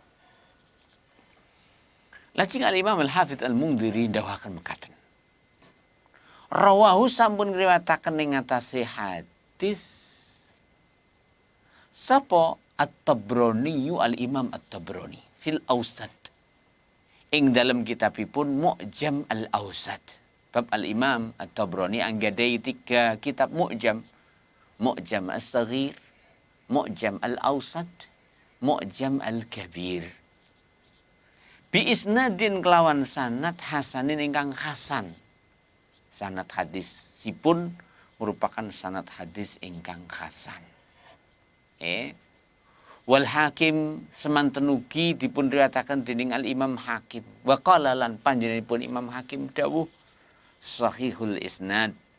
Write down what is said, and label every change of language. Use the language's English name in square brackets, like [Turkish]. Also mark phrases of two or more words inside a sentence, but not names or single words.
[Javanese] Lajeng Al-Imam Al-Hafidz Al-Mundhiri dawuhaken mekaten. Rawahu sampun ngriwayataken ing atase hadis sapa At-Tabrani Al-Imam At-Tabrani [Arabic] في الأوسط [Javanese] ing dalam kitabipun Mu'jam Al-Awsat. Bab Al-Imam At-Tabrani anggadai 3 kitab Mu'jam. Mu'jam As-Saghir, Mu'jam Al-Awsat, Mu'jam Al-Kabir. [Arabic] بإسناد [Javanese] kelawan sanad hasanin ingkang hasan. Sanad hadisipun merupakan sanad hadis ingkang hasan. Wal Hakim semanten ugi dipun riwayataken dening Al Imam Hakim. [Arabic] وقال [Javanese] lan panjenenganipun Imam Hakim dawuh [Arabic] صحيح الإسناد.